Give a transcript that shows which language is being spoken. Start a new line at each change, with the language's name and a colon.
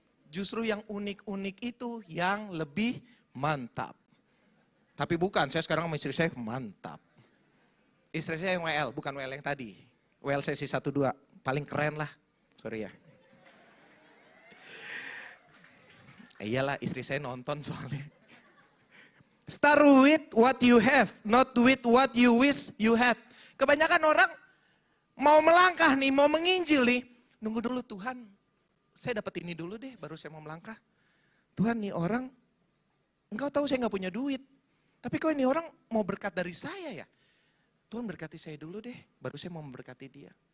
Indonesian: Justru yang unik-unik itu yang lebih mantap. Tapi bukan, saya sekarang sama istri saya mantap. Istri saya yang WL, bukan WL yang tadi. WL sesi 1-2, paling keren lah. Sorry ya. Iyalah, istri saya nonton soalnya.
English: Start with what you have, not with what you wish you had.
Indonesian: Kebanyakan orang mau melangkah nih, mau menginjil nih. Nunggu dulu Tuhan, saya dapat ini dulu deh, baru saya mau melangkah. Tuhan nih orang, engkau tahu saya nggak punya duit. Tapi kok ini orang mau berkat dari saya ya? Tuhan berkati saya dulu deh, baru saya mau memberkati dia.